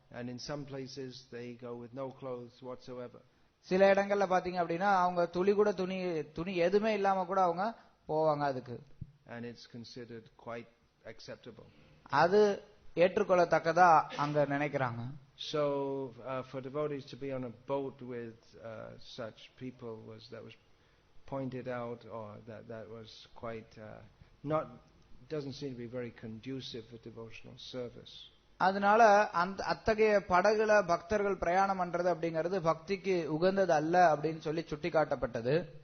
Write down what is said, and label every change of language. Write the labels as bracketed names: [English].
[English] And in some places they go with no clothes whatsoever. [Tamil] சில இடங்கள்ல பாத்தீங்க அப்படின்னா அவங்க துளி கூட துணி எதுவுமே இல்லாம கூட அவங்க போவாங்க அதுக்கு. [English] And it's considered quite acceptable. [Tamil] அது ஏற்றுக்கொள்ளத்தக்கதா அங்க நினைக்கிறாங்க. [English] So for devotees to be on a boat with such people was pointed out, or that was quite doesn't seem to be very conducive for devotional service. [Tamil] அதனால அத்தகைய படகுல பக்தர்கள் பிரயாணம் பண்றது அப்படிங்கிறது பக்திக்கு உகந்தது அல்ல அப்படின்னு சொல்லி சுட்டிக்காட்டப்பட்டது.